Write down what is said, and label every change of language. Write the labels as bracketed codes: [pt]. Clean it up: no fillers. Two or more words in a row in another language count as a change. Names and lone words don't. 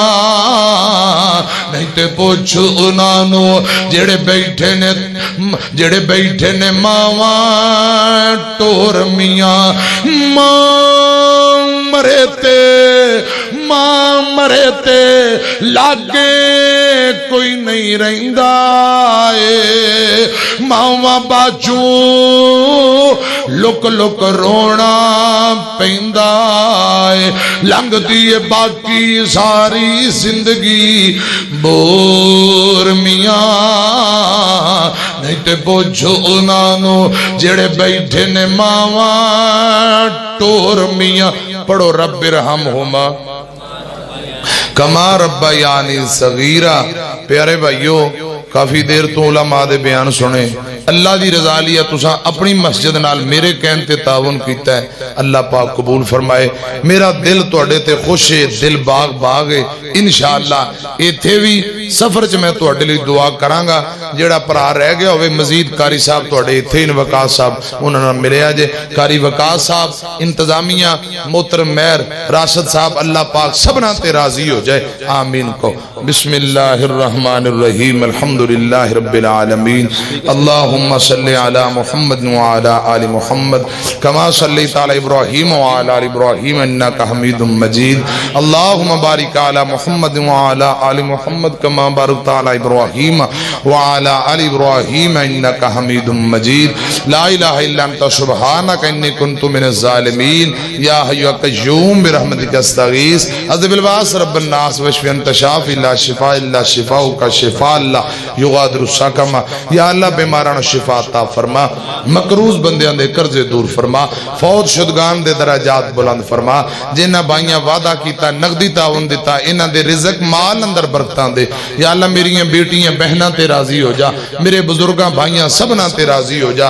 [pa] نہیں تے پوچھ انانو جڑے بیٹھے نے ماواں ٹور میاں ماں مرے تے لاگے کوئی نہیں رہندا اے ماواں باجھوں لک لک رونا پیندا ہے، لنگھدی ہے باقی ساری زندگی ہور میاں. نہیں تے پچھو اونہاں نوں جیہڑے بیٹھے نے ماواں ٹور میاں. [ar] پڑھو رب ارحمهما كما ربياني صغيرا. [pa] پیارے بھائیو، کافی دیر توں علماء دے بیان سنے، اللہ دی رضا لئی تسیں اپنی مسجد نال میرے کہن تے تعاون کیتا ہے، اللہ پاک قبول فرمائے. میرا دل تہاڈے تے خوش ہے، دل باغ باغ ہے. ان شاء اللہ ایتھے بھی سفر چ میں تہاڈے لئی دعا کراں گا. جیہڑا بھرا رہ گیا ہووے مزید قاری صاحب تہاڈے ایتھے ان وقاص صاحب اونہاں نال ملیا جے. قاری وقاص صاحب، انتظامیہ محترم مہر راشد صاحب، اللہ پاک سبھناں تے راضی ہو جائے، آمین کہو. [ar] بسم الله الرحمن الرحيم، الحمد لله رب العالمين، اللهم صل على محمد وعلى آل محمد كما صليت على إبراهيم وعلى آل إبراهيم إنك حميد مجيد. اللهم بارك على محمد وعلى آل محمد كما باركت على إبراهيم وعلى آل إبراهيم إنك حميد مجيد. لا إله إلا أنت سبحانك إني كنت من الظالمين. يا حي يا قيوم برحمتك أستغيث أذهب البأس رب الناس واشف أنت الشافي لا شفاء إلا شفاؤك شفاء لا يغادر سقما. [pa] یا اللہ بیماراں نوں شفا عطا فرما، مقروض بندیاں دے قرضے دور فرما، فوت شدگان دے درجات بلند فرما. جنہاں بھائیاں وعدہ کیتا نقدی تعاون دتا، ایہناں دے رزق مال اندر برکتاں دے. یا اللہ میریاں دھیاں بھیناں تے راضی ہو جا، میرے بزرگاں بھائیاں سبھناں تے راضی ہو جا.